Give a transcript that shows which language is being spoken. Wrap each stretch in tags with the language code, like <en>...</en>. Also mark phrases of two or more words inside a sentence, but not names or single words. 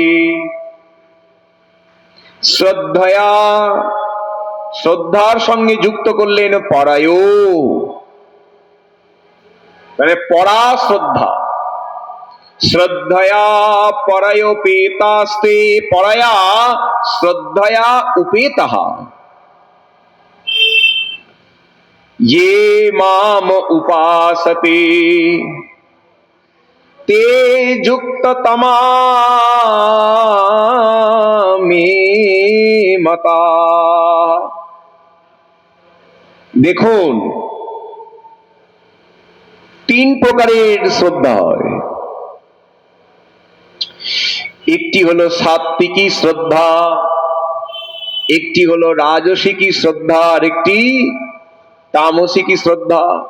<bn>শ্রদ্ধয়া, শ্রদ্ধার সঙ্গে যুক্ত করলেন পরায়, মানে পরা শ্রদ্ধা।</bn> <sa>শ্রদ্ধয়া পরয়োপেতাস্তে, পরয়া শ্রদ্ধয়া উপেতঃ ये माम उपासते ते युक्ततमा मे मता।</sa> <bn>দেখুন, তিন প্রকারের শ্রদ্ধা হয়। একটি হলো সাত্বিকী শ্রদ্ধা, একটি হলো রাজসিকী শ্রদ্ধা, আর একটি তামসিকী শ্রদ্ধা।</bn>